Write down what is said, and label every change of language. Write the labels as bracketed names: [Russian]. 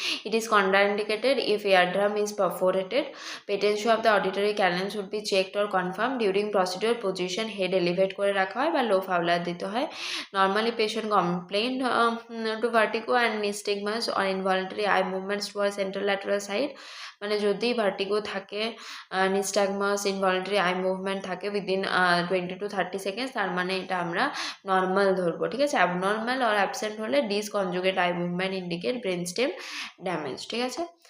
[English] It is contraindicated if eardrum is perforated. Patency of the auditory canal should be checked or confirmed during procedure. Position head elevate [Bangla] করে রাখা হয় বা [English] low fowler [Bangla] দিতে হয়. [English] Normally patient complain to vertigo and nystagmus or involuntary eye movements towards central lateral side. [Bangla] মানে যদি vertigo থাকে, নিস্টাগমাস, ইনভলন্টারি eye movement থাকে উইদিন 20 to 30 সেকেন্ডস, তার মানে এটা আমরা নর্মাল ধরবো, ঠিক আছে। [English] abnormal or absent হলে disconjugate eye movement indicate brain stem damage, [Bangla] ঠিক আছে।